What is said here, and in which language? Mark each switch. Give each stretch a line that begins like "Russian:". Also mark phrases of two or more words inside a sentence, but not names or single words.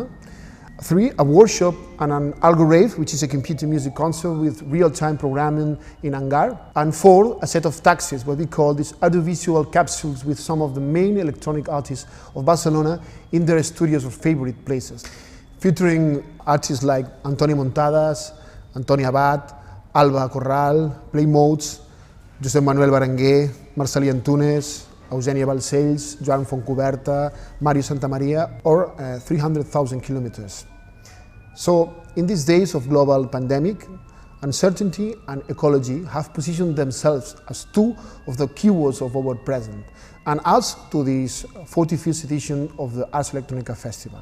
English: 3, a workshop and an algorave, which is a computer music concert with real-time programming in Angar. And 4, a set of taxis, what we call these audiovisual capsules with some of the main electronic artists of Barcelona in their studios or favorite places, featuring artists like Antoni Montadas, Antoni Abad, Alba Corral, Play Modes, Josep Manuel Berenguer, Marcelí Antunes, Eugènia Balcells, Joan Fontcuberta, Mario Santamaria, or 300,000 kilometers. So, in these days of global pandemic, uncertainty and ecology have positioned themselves as two of the keywords of our present, and adds to this 45th edition of the Ars Electronica Festival.